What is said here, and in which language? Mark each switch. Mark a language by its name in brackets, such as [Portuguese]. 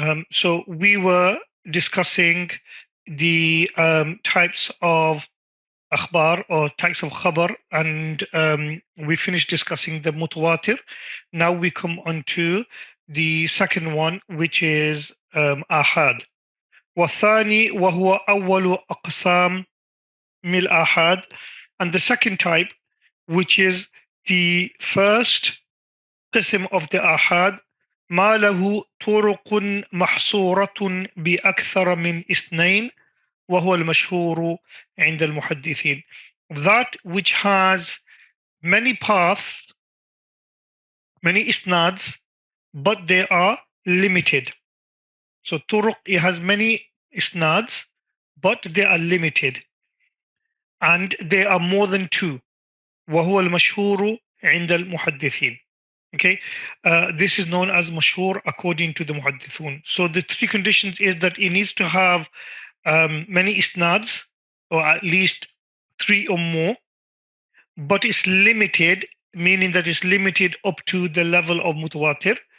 [English] So we were discussing the types of akhbar or types of khabar, and we finished discussing the mutawatir. Now we come on to the second one, which is ahad. [Arabic] وَالثَّانِي وَهُوَ أَوَّلُ أَقْسَامِ مِلْ ahad. [English] And the second type, which is the first قسم of the ahad, [Arabic] ما له طرق محصورة بأكثر من اثنين وهو المشهور عند المحدثين. [English] That which has many paths, many isnads, but they are limited. So turuq, it has many isnads, but they are limited, and they are more than two. [Arabic] وهو المشهور عند المحدثين. [English] Okay, this is known as mashhur according to the muhaddithun. So the three conditions is that it needs to have many isnads, or at least three or more, but it's limited, meaning that it's limited up to the level of mutawatir.